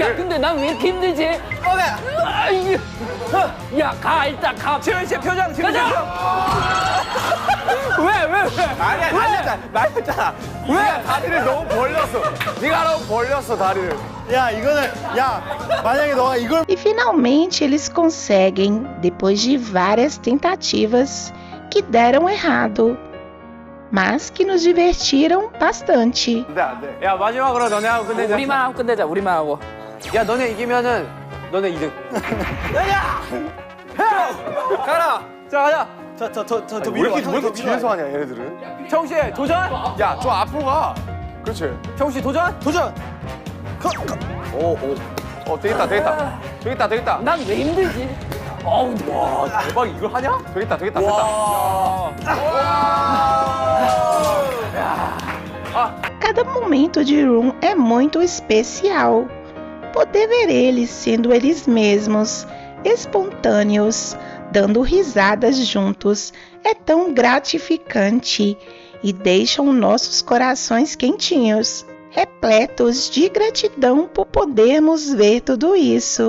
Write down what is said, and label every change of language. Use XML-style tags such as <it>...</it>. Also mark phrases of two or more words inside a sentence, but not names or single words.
<ko>야, 근데 난 왜 이렇게 힘들지? 야, 일단 가. 지훈 씨 표정. 왜? 말했잖아. 왜? 다리를 너무 벌렸어. 네가 너무 벌렸어, 다리를. 야, 이거는, 만약에 너가 이걸.</ko> <pt>E finalmente eles conseguem, depois de várias tentativas que deram errado, mas que nos divertiram bastante.</pt> <ko>안 돼. 야, 마지막으로 너네하고 끝내자. 우리만 하고 끝내자, 우리만 하고. 야, 너네 이기면은 너네 2등. 가라. 자, 가자. 저 왜 이렇게 뒤에서 하냐, 얘네들은? 정씨 도전. 야, 저 앞으로 가. 그렇지. 정씨 도전. 되겠다. 난 왜 힘들지? 어우, 와, 대박. 이걸 하냐? 되겠다.</ko> <pt>Cada momento de Room é muito especial. Poder ver eles sendo eles mesmos, espontâneos, dando risadas juntos, é tão gratificante e deixam nossos corações quentinhos, repletos de gratidão por podermos ver tudo isso.</pt>